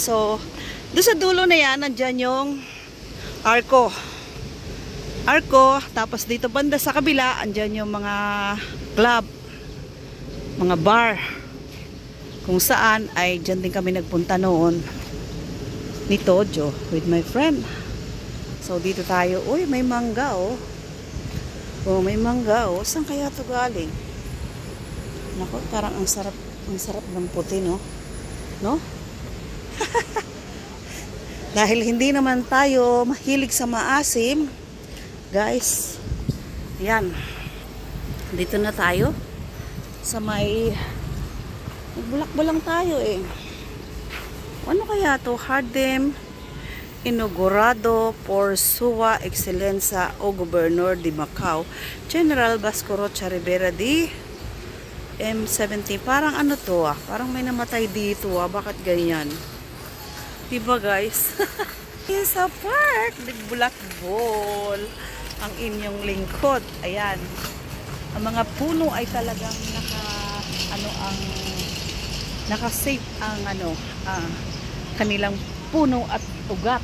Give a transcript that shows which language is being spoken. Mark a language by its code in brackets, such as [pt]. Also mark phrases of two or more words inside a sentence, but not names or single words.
[tl] So, doon sa dulo na yan, nandyan yung Arco. Tapos dito banda sa kabila, andyan yung mga club, mga bar. Kung saan ay dyan din kami nagpunta noon ni Tojo [en] with my friend. [tl] So dito tayo, uy, may mangga oh. Oh, may mangga oh. Saan kaya to galing? Nako, parang ang sarap ng puti, no? No? Dahil hindi naman tayo mahilig sa maasim, guys. Yan. Dito na tayo sa may bulak-bulang tayo eh. Ano kaya to? [pt] Hardem inaugurado por Sua Excelenza o Gobernador de Macau, General Vasco Rocha Rivera de M70. [tl] Parang ano to ah? Parang may namatay dito ah. Bakit ganyan? Diba guys? Sa park, nagbulakbol ang inyong lingkod. Ayan. Ang mga puno ay talagang naka-safe ang kanilang puno at ugat.